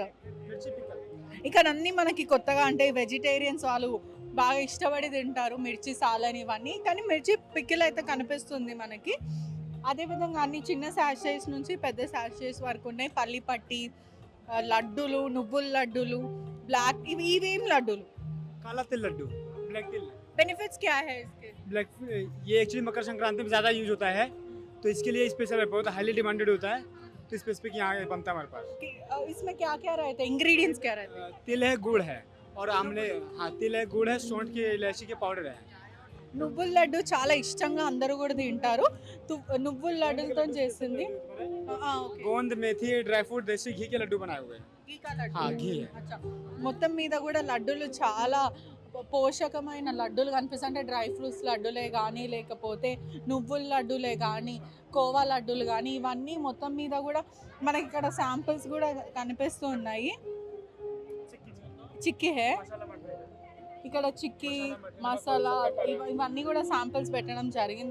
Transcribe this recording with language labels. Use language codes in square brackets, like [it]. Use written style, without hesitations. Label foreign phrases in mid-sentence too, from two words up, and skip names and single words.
[te] ఇక్కడ అన్నీ మనకి కొత్తగా అంటే వెజిటేరియన్స్ వాళ్ళు బాగా ఇష్టపడి తింటారు మిర్చి సాలని ఇవన్నీ, కానీ మిర్చి పికిల్ అయితే కనిపిస్తుంది మనకి. అదేవిధంగా అన్ని చిన్న శాషేస్ నుంచి పెద్ద శాషేస్ వరకు ఉన్నాయి. పల్లి పట్టి లడ్డూలు, నువ్వుల లడ్డూలు, బ్లాక్ ఇవేం లడ్డూలు? [hi] काला तिल लड्डू, ब्लैक तिल. बेनिफिट्स क्या है इसके? ब्लैक ये एक्चुअली मकर संक्रांति में ज़्यादा यूज होता है, तो इसके लिए स्पेशल बहुत [en] highly demanded [hi] होता है, तो स्पेसिफिक यहाँ बनता है हमारे पास. इसमें क्या क्या रहते हैं, इंग्रेडिएंट्स क्या रहते हैं? तिल है, गुड़ है और आमले. हाँ, तिल है, गुड़ है, सौंठ की इलायची के पाउडर है. [te] నువ్వుల లడ్డు చాలా ఇష్టంగా అందరూ కూడా తింటారు. నువ్వుల లడ్డులతో చేసింది. [hi] गोंद, मेथी, [en] dry fruit, [hi] देसी घी के लड्डू बनाए हुए हैं. हाँ, घी है. [te] మొత్తం మీద కూడా లడ్డూలు చాలా పోషకమైన లడ్డూలు కనిపిస్తాయి. అంటే [en] dry fruits [te] లడ్డూలే కానీ, లేకపోతే నువ్వుల లడ్డూలే కానీ, కోవా లడ్డూలు కానీ, ఇవన్నీ మొత్తం మీద కూడా మనకి ఇక్కడ శాంపిల్స్ కూడా కనిపిస్తూ ఉన్నాయి. చిక్కీ హే ఇక్కడ, చిక్కీ మసాలా ఇవన్నీ కూడా శాంపిల్స్ పెట్టడం జరిగింది.